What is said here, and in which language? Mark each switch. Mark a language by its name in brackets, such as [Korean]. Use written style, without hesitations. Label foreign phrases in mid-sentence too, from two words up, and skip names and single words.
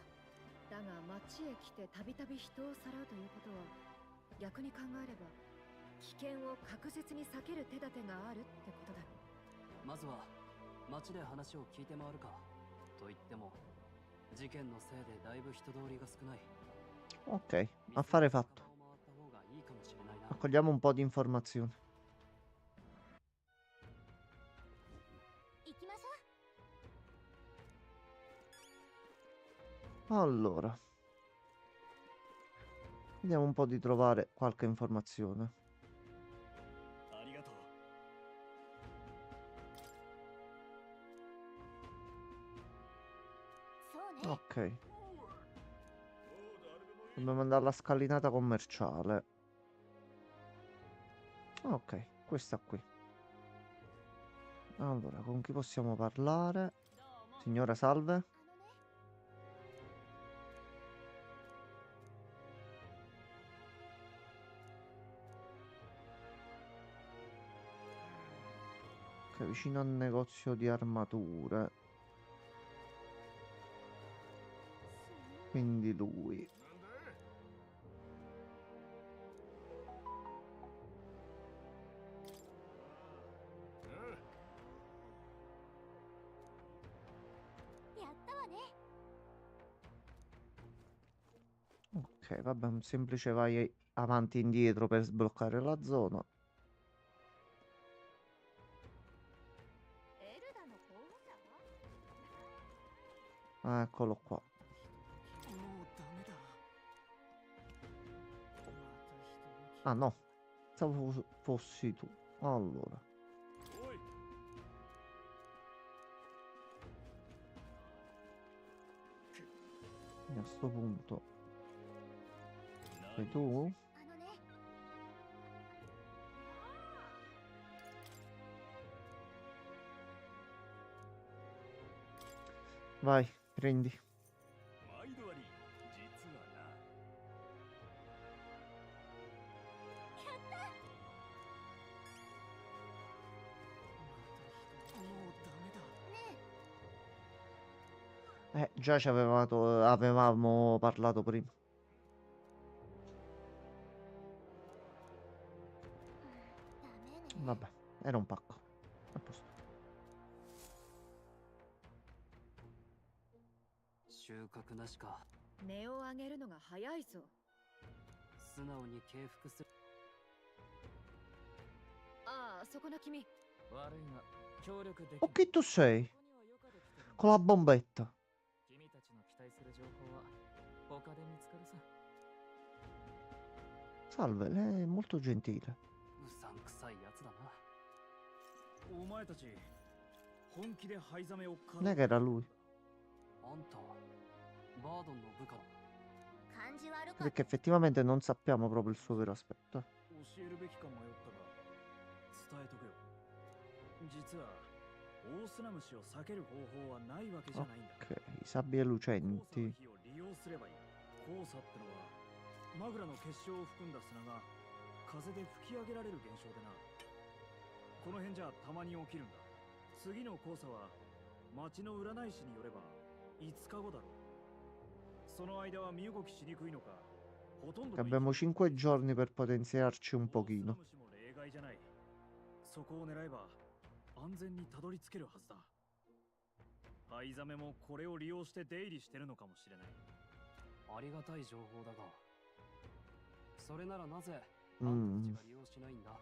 [Japanese] だが町へ来てたびたび人をさらうということは、逆に考えれば危険を確実に避ける手立てがあるってことだ。まずは町で話を聞いて回るか。と言っても事件のせいでだいぶ人通りが少ない。 [Italian] Ok, affare fatto. [Japanese] 店を回った方がいいかもしれないな。 [Italian] Raccogliamo un po' di informazioni. [Japanese] 行きましょう。 [Italian] Allora, vediamo un po' di trovare qualche informazione. [Japanese] ありがとう。そうね。 [Italian] Ok, dobbiamo andare alla scalinata commerciale. Ok, questa qui. Allora, con chi possiamo parlare? Signora, salve. Ok, vicino al negozio di armature. Quindi lui. [Japanese] やったわね。 [Italian] Ok, vabbè, un semplice vai avanti e indietro per sbloccare la zona. [Japanese] エルダの候補者は？ [Italian] Eccolo qua. [Japanese] もうダメだ。 [Italian] Ah no, pensavo fossi tu. Allora, [Japanese] おい。 [Italian] a sto punto. Sei tu? [Japanese] あのね。 [Italian] Vai, prendi. [Japanese] 毎度あり、実はな。もうダメだ。 [Italian] Già avevamo parlato prima. [Japanese] ダメね。 [Italian] Vabbè, era un pacco. A posto. [Japanese] 収穫なしか。値を上げるのが早いぞ。素直に敬服する。ああ、そこの君。悪いが、協力でき [Italian] Oh, chi tu sei? Con la bombetta. [Japanese] 君たちの期待する情報は他で見つかるさ。 [Italian] Salve, lei è molto gentile. [Japanese] うさんくさいやつだな。お前たち、 本気で灰ザメを狩 [Italian] Non è che era lui. [Japanese] あんたバードンの部下だ。感じ悪かっ [Italian] Perché effettivamente non sappiamo proprio il suo vero aspetto. [Japanese] 教えるべきか迷ったが伝えとくよ。実はオースナムシを避ける方法はないわけじゃないんだ。 [Italian] Ok, i sabbie [Japanese] 黄砂の [Italian] lucenti. [Japanese] 火を利用すればいい。黄砂ってのはマグラの結晶を含んだ砂が風で吹き上げられる現象でな。この辺じゃたまに起きるんだ。次の黄砂は町の占い師によれば5日後だろう。その間は身動きしにくいのか、ほとんどの [Italian] Abbiamo 5 giorni per potenziarci un [Japanese] オースナ [Italian] pochino. [Japanese] ムシも例外じゃない。そこを狙えば安全にたどり着けるはずだ。ハイザメもこれを利用して出入りしてるのかもしれない。ありがたい情報だが、それならなぜあんたたちが利用しないんだ。